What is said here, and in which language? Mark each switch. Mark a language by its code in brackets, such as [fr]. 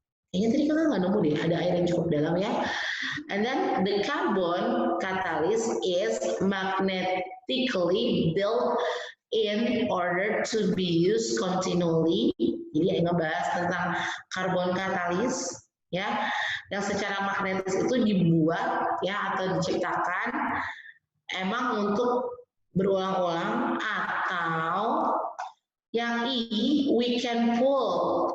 [id] Kayaknya tadi kita nggak nemu deh, ada air yang cukup dalam ya. [en] And then the carbon catalyst is magnetically built in order to be used continually. [id] Jadi ngebahas tentang karbon katalis ya, yang secara magnetis itu dibuat ya atau diciptakan emang untuk berulang-ulang, atau yang [en] I, we can pull.